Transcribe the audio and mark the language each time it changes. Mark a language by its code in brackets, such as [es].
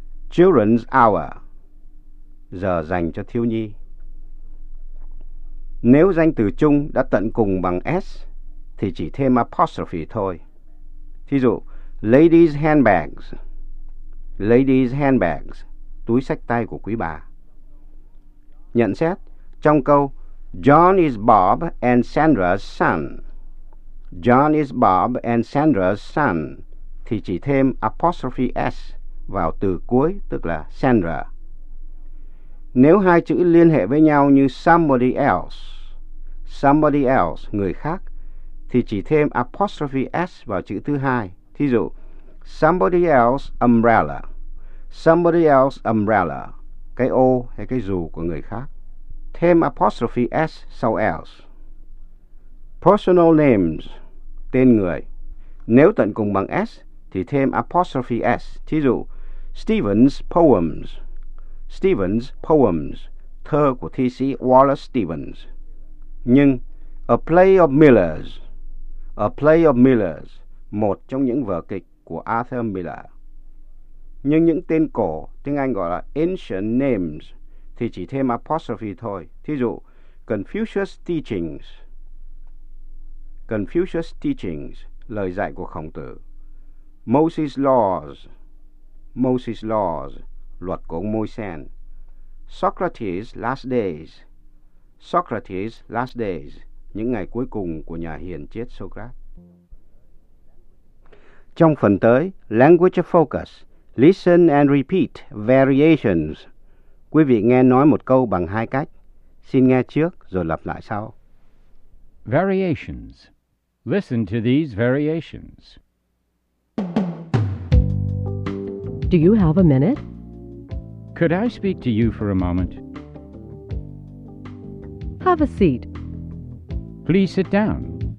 [vi] Children's hour, giờ dành cho thiếu nhi. Nếu danh từ chung đã tận cùng bằng S, thì chỉ thêm apostrophe thôi. Thí dụ, ladies' handbags. Ladies' handbags, túi sách tay của quý bà. Nhận xét. Trong câu, [en] John is Bob and Sandra's son. John is Bob and Sandra's son. [vi] Thì chỉ thêm apostrophe S vào từ cuối, tức là Sandra. Nếu hai chữ liên hệ với nhau như somebody else, somebody else, người khác, thì chỉ thêm apostrophe S vào chữ thứ hai. Thí dụ, somebody else umbrella. Somebody else umbrella, cái ô hay cái dù của người khác. Thêm apostrophe S sau else. Personal names, tên người. Nếu tận cùng bằng S, thì thêm apostrophe S. Thí dụ, Stevens poems. Stevens poems, thơ của T.C. Wallace Stevens. Nhưng, [en] a play of Miller's. A play of Miller's, [vi] một trong những vở kịch của Arthur Miller. Nhưng những tên cổ, tiếng Anh gọi là ancient names, thì chỉ thêm apostrophe thôi. Thí dụ, Confucius teachings. Confucius teachings, lời dạy của Khổng Tử. Moses laws. [en] Moses laws, [vi] luật của ông Moisen. [en] Socrates last days. [vi] Socrates last days, những ngày cuối cùng của nhà hiền triết Socrates. Trong phần tới, [en] language focus. Listen and repeat variations. [vi] Quý vị nghe nói một câu bằng hai cách. Xin nghe trước rồi lặp lại sau. [en] Variations. Listen to these variations. Do you have a minute? Could I speak to you for a moment? Have a seat. Please sit down.